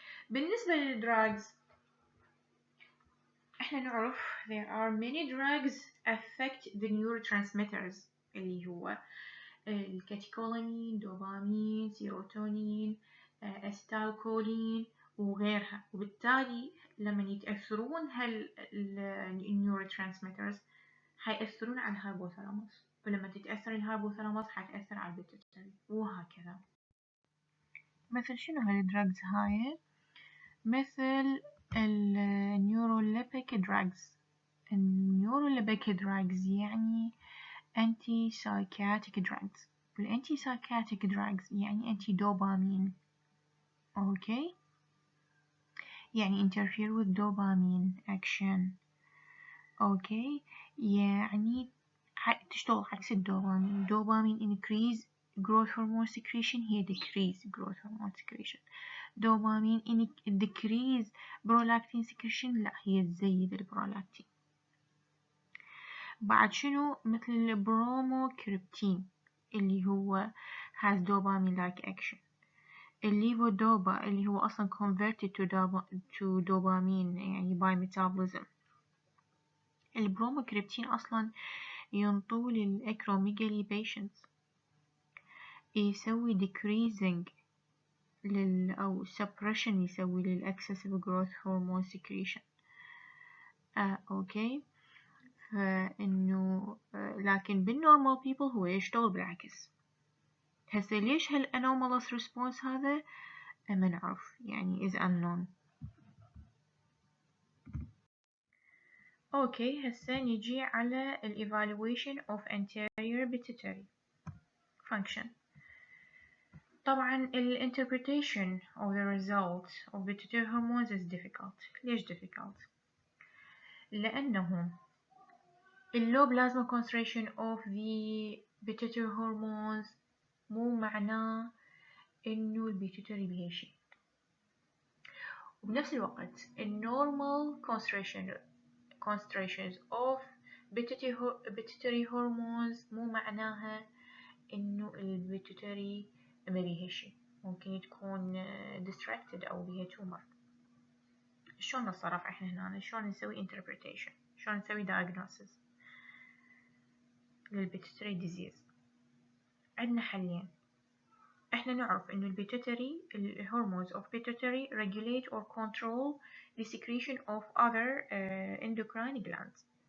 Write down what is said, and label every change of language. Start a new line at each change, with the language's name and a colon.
Arabic: بالنسبة للدراجز احنا نعرف
English: there are many drugs affect the neurotransmitters
Arabic: اللي هو الكاتيكولامين، دوبامين، سيروتونين، استالكولين وغيرها، وبالتالي لما يتأثرون النيوروترانسميترز حيأثرون على الهايبوثالاموس، ولما تتأثر الهايبوثالاموس حتأثر على البيتوتري، وهكذا. مثل شنو هالدراجز هاي؟ مثل النيوروليبيك دراجز.
English: النيوروليبيك دراجز يعني anti psychotic drugs، والانتي psychotic drugs يعني anti dopamine. اوكي، يعني interfere with dopamine action.
Arabic: اوكي، يعني تشتغل عكس الدوبامين.
English: dopamine increase growth hormone secretion، هي decrease growth hormone secretion. dopamine decrease prolactin secretion،
Arabic: لا هي تزيد البرولاكتين. بعد شنو؟ مثل البروموكريبتين اللي هو
English: has dopamine like action. الليفودوبا
Arabic: اللي هو أصلا
English: converted to dopamine يعني by metabolism. البروموكريبتين
Arabic: أصلا ينطوا
English: للأكروميجالي patients، يسوي decreasing أو suppression يسوي للexcessive growth hormone secretion.
Arabic: أوكي، فإنه لكن بال
English: normal people
Arabic: هو يشتغل بالعكس. هسه ليش هالanomalous response هذا ما نعرف، يعني
English: is unknown. Okay,
Arabic: هسه نجي على
English: evaluation of anterior pituitary function. طبعا interpretation of the result of pituitary hormones is difficult.
Arabic: ليش difficult؟ لأنه
English: low plasma concentration of the pituitary hormones
Arabic: مو معناه إنه البيتوتري بهالشي، وبنفس الوقت
English: normal concentrations of pituitary hormones
Arabic: مو معناها إنه البيتوتري ما بيهالشي، ممكن تكون distracted أو بيها tumor. شلون نتصرف احنا هنا؟ شلون نسوي interpretation؟ شلون نسوي diagnosis للبيتوتري disease؟ عندنا حلين. احنا نعرف انه
English: البيتوتري hormones of pituitary regulate or control the secretion of other endocrine glands.